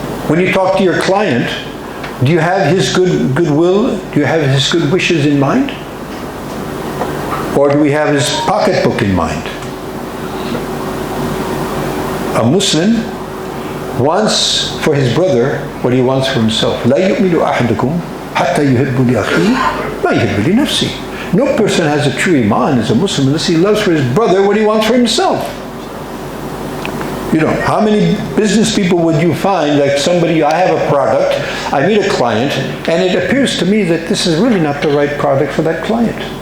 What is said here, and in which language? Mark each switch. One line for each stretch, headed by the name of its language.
English: When you talk to your client, do you have his goodwill? Do you have his good wishes in mind? Or do we have his pocketbook in mind? A Muslim wants for his brother what he wants for himself.
Arabic: لا يؤمن أحدكم حتى يحب لأخيه ما يحب لنفسه.
English: No person has a true iman as a Muslim unless he loves for his brother what he wants for himself. You know, how many business people would you find, like somebody, I have a product, I meet a client, and it appears to me that this is really not the right product for that client.